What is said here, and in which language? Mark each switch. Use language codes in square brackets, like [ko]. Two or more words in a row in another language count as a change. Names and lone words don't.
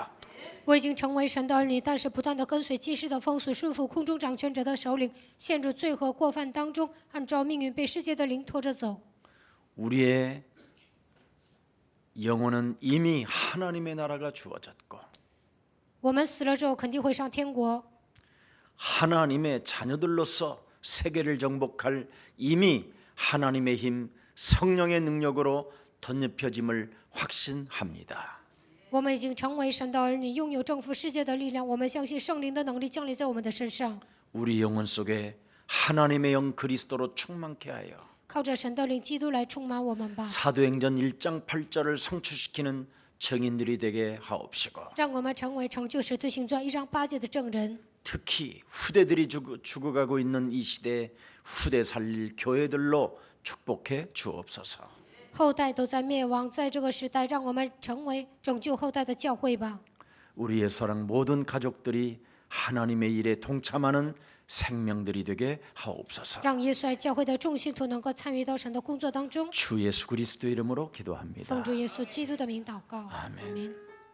[zh] 我已经成为神的儿女，但是不断的跟随今世的风俗，顺服空中掌权者的首领，陷入罪和过犯当中，按照命运被世界的灵拖着走。 [ko] 우리의 영혼은 이미 하나님의 나라가 주어졌고 [zh] 我们死了之后肯定会上天国， [ko] 하나님의 자녀들로서 세계를 정복할 이미 하나님의 힘 성령의 능력으로 덧입혀짐을 확신합니다. [zh] 我们已经成为神的儿女，拥有征服世界的力量。我们相信圣灵的能力降临在我们的身上， [ko] 우리 영혼 속에 하나님의 영 그리스도로 충만케 하여 [zh] 靠着神的灵基督来充满我们吧， [ko] 사도행전 1장 8절을 성취시키는 증인들이 되게 하옵시고 [zh] 让我们成为成就使徒行传1章8节的证人。 [ko] 특히 후대들이 죽어가고 있는 이 시대에 후대 살릴 교회들로 축복해 주옵소서. [zh] 后代都在灭亡，在这个时代，让我们成为拯救后代的教会吧。 [ko] 우리의 사랑 모든 가족들이 하나님의 일에 동참하는 생명들이 되게 하옵소서. [zh] 让耶稣爱教会的众信徒能够参与到神的工作当中。 [ko] 주 예수 그리스도 이름으로 기도합니다. [zh] 奉主耶稣基督的名祷告，阿门。